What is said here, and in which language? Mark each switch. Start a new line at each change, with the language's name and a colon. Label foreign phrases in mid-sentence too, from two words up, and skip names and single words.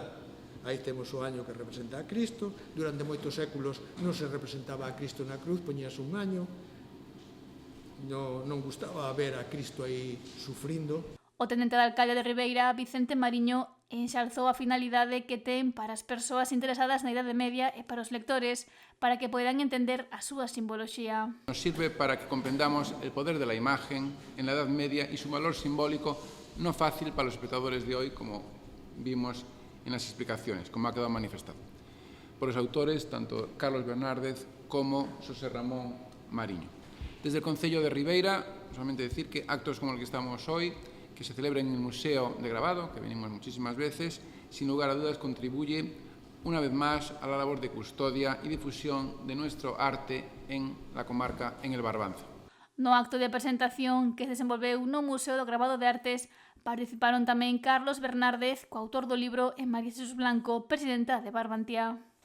Galician: Aí temos o año que representa a Cristo, durante moitos séculos non se representaba a Cristo na cruz, poñíase un año, non gustaba ver a Cristo aí sufrindo. O tenente de alcalde de Ribeira, Vicente Mariño, enxalzou a finalidade que ten para as persoas interesadas na Idade Media e para os lectores, para que poidan entender a súa simboloxía.
Spanish: Nos sirve para que comprendamos el poder de la imagen en la Edad Media y su valor simbólico no fácil para los espectadores de hoy, como vimos en las explicaciones, como ha quedado manifestado por los autores, tanto Carlos Bernárdez como Xosé Ramón Mariño. Desde el Concello de Ribeira, solamente decir que actos como el que estamos hoy, que se celebra en el Museo de Gravado, que venimos muchísimas veces, sin lugar a dudas contribuye una vez más a la labor de custodia y difusión de nuestro arte en la comarca, en el Barbanza.
Galician: No acto de presentación que se desenvolveu no Museo do Gravado de Artes participaron tamén Carlos Bernárdez, coautor do libro, e María Jesús Blanco, presidenta de Barbantia.